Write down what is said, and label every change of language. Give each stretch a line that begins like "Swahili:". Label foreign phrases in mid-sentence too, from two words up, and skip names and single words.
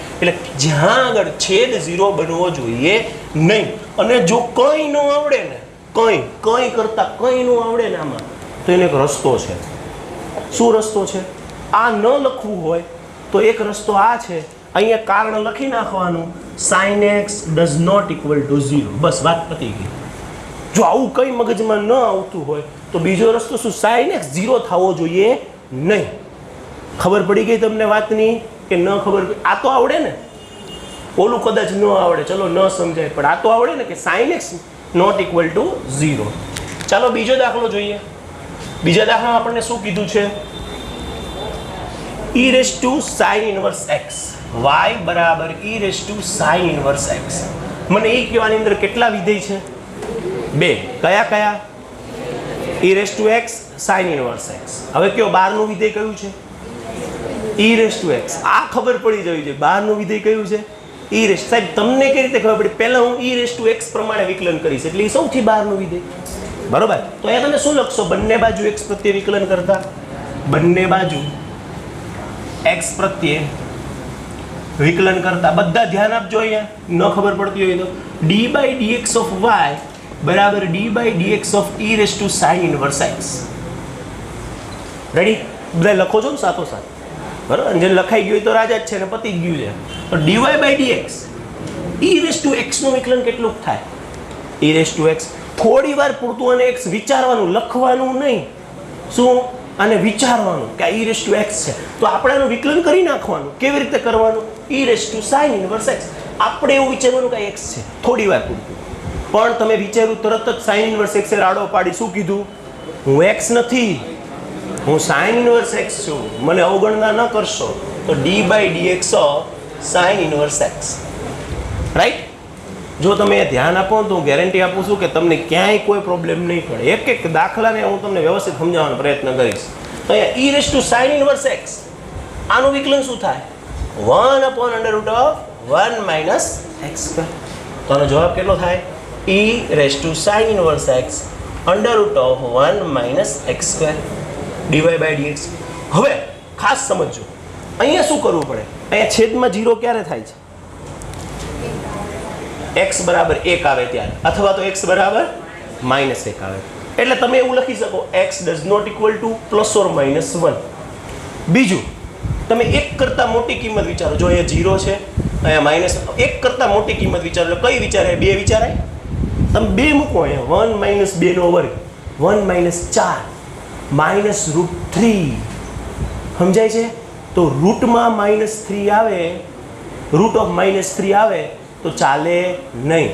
Gujarati: એટલે જ્યાં આગળ છેદ 0 બનવો જોઈએ નહીં. અને જો કંઈ ન આવડે ને, કંઈ કરતા કંઈ ન આવડે ને આમાં, તો એને એક રસ્તો છે. શું રસ્તો છે? આ ન લખવું હોય તો એક રસ્તો આ છે. અહીંયા કારણ લખી નાખવાનું,
English: sin x does not equal to 0.
Gujarati: બસ વાત પતી ગઈ. જો આવું કંઈ મગજમાં ન આવતું હોય તો બીજો રસ્તો શું? sin x 0 થવો જોઈએ નહીં. ખબર પડી ગઈ તમને વાતની કે ન ખબર? આ તો આવડે ને, ઓલું કદાચ ન આવડે, ચલો ન સમજાય, પણ આ તો આવડે ને કે
English: sin x not equal to 0.
Gujarati: ચાલો બીજો દાખલો જોઈએ. બીજા દાખલામાં આપણને શું કીધું છે?
English: e raised to sin inverse x, y બરાબર e raised to sin inverse x.
Gujarati: મને એ કહેવાની અંદર કેટલા વિધેય છે? 2. કયા કયા?
English: e raised to x, sin inverse x.
Gujarati: હવે કયો બહારનું વિધેય કયું છે?
English: e raised to x.
Gujarati: આ ખબર પડી જવી જોઈએ. બહારનું વિધેય કયું છે?
English: e raised.
Gujarati: સાહેબ તમને કઈ રીતે ખબર પડી? પહેલા હું
English: e raised to x
Gujarati: પ્રમાણે વિકલન કરીશ, એટલે એ સૌથી બહારનું વિધેય. બરોબર? તો અહીંયા તમે શું લખશો? બંને બાજુ x પ્રત્યે વિકલન કરતા, બંને બાજુ x પ્રત્યે વિકલન કરતા, બધા ધ્યાન આપજો. અહીંયા ન ખબર પડતી હોય તો
English: d by dx of y
Gujarati: બરાબર
English: d by dx of e raised to sin inverse x.
Gujarati: રેડી? બધા લખો છો ને સાથોસાથ? બરાબર? જે લખાઈ ગયું તો રાજા જ છે ને પતી ગયું છે.
English: તો dy by dx e raised to x
Gujarati: નું વિકલન કેટલું થાય?
English: e raised to x.
Gujarati: થોડી વાર પૂરતું અને x વિચારવાનું, લખવાનું નહીં. શું? અને વિચારવાનું કે
English: e raised to x
Gujarati: છે, તો આપણે એનું વિકલન કરી નાખવાનું. કેવી રીતે કરવાનું?
English: e raised to sin inverse x.
Gujarati: આપણે એવું વિચારવાનું કે x છે, થોડી વાર પૂરતું. પણ તમે વિચાર્યું તરત જ
English: sin inverse x
Gujarati: એ રાડો પાડી શું કીધું? હું x નથી, હું
English: sin inverse x
Gujarati: છું, મને અવગણના ન કરશો.
English: તો d by dx of sin inverse x. રાઈટ?
Gujarati: જો તમે ધ્યાન આપો તો હું ગેરંટી આપું છું કે તમને ક્યાંય કોઈ પ્રોબ્લેમ નહીં પડે. એક એક દાખલાને હું તમને વ્યવસ્થિત સમજાવવાનો પ્રયત્ન કરીશ. તો અહીંયા
English: e raised to sin inverse x,
Gujarati: આનું વિકલન શું થાય?
English: 1 upon under root of 1 minus x square.
Gujarati: તો આનો જવાબ કેટલો થાય?
English: e raised to sin inverse x under root of 1 minus x square dy by dx.
Gujarati: હવે ખાસ સમજો, અહીંયા શું કરવું પડે? અહીંયા છેદમાં 0 ક્યારે થાય છે? x બરાબર 1 આવે ત્યારે, અથવા તો x બરાબર -1 આવે. એટલે તમે એવું લખી શકો
English: x does not equal to +or-1.
Gujarati: બીજું, તમે 1 કરતાં મોટી કિંમત વિચારો. જો અહીંયા 0 છે, અહીંયા -1 કરતાં મોટી કિંમત વિચારો. એટલે કઈ વિચારાય? 2 વિચારાય. તમે 2 મૂકો અહીંયા, 1 - 2 નો વર્ગ, 1 - 4 -√3. સમજાય છે? તો રૂટમાં -3 આવે,
English: root of
Gujarati: -3 આવે તો ચાલે નહીં.